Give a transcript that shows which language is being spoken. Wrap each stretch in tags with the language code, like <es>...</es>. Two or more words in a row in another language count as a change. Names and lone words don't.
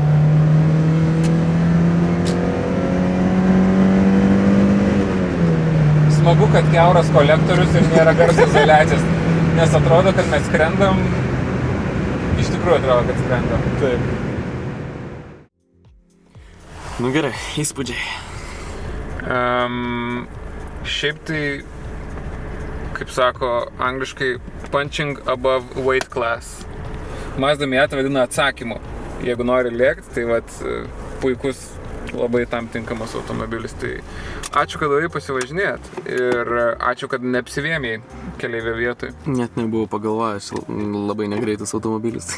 <lt>Smagu, kad kiauras kolektorius ir nėra garso izoliacijos, nes atrodo, kad mes skrendam, iš tikrųjų atrodo, kad skrendam. Taip. Nu gerai, įspūdžiai. Šiaip tai, kaip sako angliškai,</lt> <en>punching above weight class.</en> <lt>Mazda Miata vadina atsakymu. Jeigu nori lėkti, tai vat puikus, labai tam tinkamas automobilis. Tai ačiū, kad davai pasivažinėt ir ačiū, kad neapsivėmėjai keleivio vietoj. Net nebuvau pagalvojęs, labai negreitas automobilis.</lt>